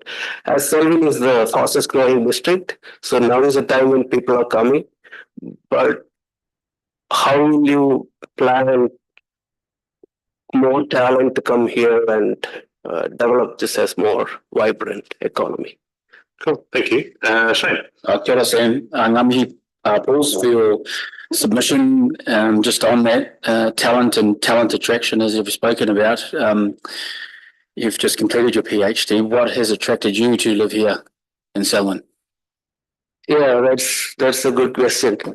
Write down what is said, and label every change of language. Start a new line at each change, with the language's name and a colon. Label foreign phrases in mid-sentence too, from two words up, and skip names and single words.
English: As Selwyn is the fastest growing district, so now is the time when people are coming. But how will you plan more talent to come here and develop this as more vibrant economy? Cool, thank you. Shane.
Māori: Kia ora,
English: Sam. Ngamihi Pauls for your submission. Just on that, talent and talent attraction, as you've spoken about. You've just completed your PhD. What has attracted you to live here in Selwyn? Yeah, that's a good question.